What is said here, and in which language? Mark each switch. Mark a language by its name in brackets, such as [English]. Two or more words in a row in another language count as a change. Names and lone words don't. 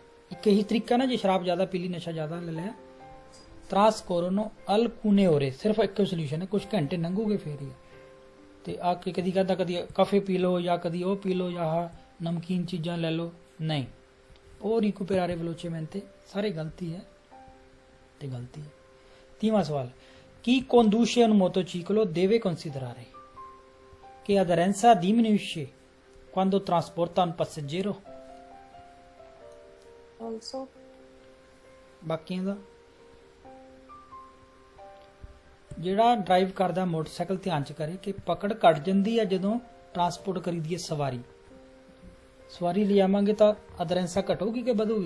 [Punjabi] ਇੱਕ ਇਹੀ ਤਰੀਕਾ ਨਾ, ਜੇ ਸ਼ਰਾਬ ਜ਼ਿਆਦਾ ਪੀ ਲਈ, ਨਸ਼ਾ ਜ਼ਿਆਦਾ ਲੈ ਲਿਆ, [Italian] trascorrono alcune ore, [Punjabi] ਸਿਰਫ ਇੱਕੋ ਸੋਲੂਸ਼ਨ ਹੈ, ਕੁਝ ਘੰਟੇ ਲੰਘੂਗੇ ਫੇਰ ਹੀ। ਤੇ ਆ ਕੇ ਕਦੀ ਕਹਿੰਦਾ ਕਦੀ ਕਾਫੇ ਪੀ ਲਓ, ਜਾਂ ਕਦੀ ਉਹ ਪੀ ਲਓ, ਜਾਂ ਨਮਕੀਨ ਚੀਜ਼ਾਂ ਲੈ ਲਓ, ਨਹੀਂ। ਉਹ [Italian] recuperare velocemente [Punjabi] ਸਾਰੇ ਗਲਤੀ ਹੈ, ਤੇ ਗਲਤੀ ਹੈ। 30ਵਾਂ ਸਵਾਲ, [Italian] chi conduce un motociclo deve considerare che aderenza diminuisce quando trasporta un passeggero। [Punjabi] ਆਲਸੋ ਬਾਕੀਆਂ ਦਾ ਜਿਹੜਾ ਡਰਾਈਵ ਕਰਦਾ ਮੋਟਰਸਾਈਕਲ ਧਿਆਨ ਚ ਕਰੇ ਕਿ ਪਕੜ ਘਟ ਜਾਂਦੀ ਹੈ ਜਦੋਂ ਟਰਾਂਸਪੋਰਟ ਕਰੀਦੀ ਹੈ ਸਵਾਰੀ ਲਿਆਵਾਂਗੇ ਤਾਂ ਅਦਰੈਂਸਾ ਘਟੂਗੀ ਕਿ ਵਧੂਗੀ?